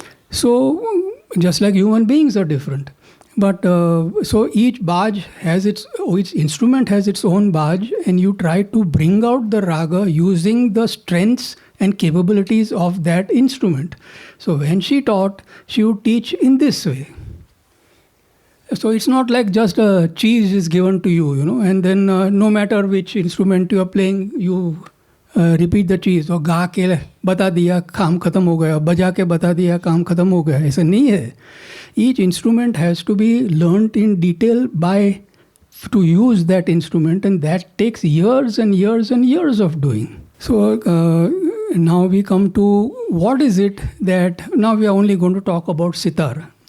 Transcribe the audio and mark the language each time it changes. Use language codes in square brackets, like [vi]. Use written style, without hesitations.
[en] So just like human beings are different. But so each baj has each instrument has its own baj, and you try to bring out the raga using the strengths and capabilities of that instrument. So when she taught, she would teach in this way. So it's not like just a cheese is given to you, and then no matter which instrument you are playing, you repeat the cheese. [hi] और गा के बता दिया काम खत्म हो गया, बजा के बता दिया काम खत्म हो गया. ऐसा नहीं है. [en] Each instrument has to be learnt in detail to use that instrument, and that takes years and years and years of doing. So now we come to what is it that, now we are only going to talk about sitar.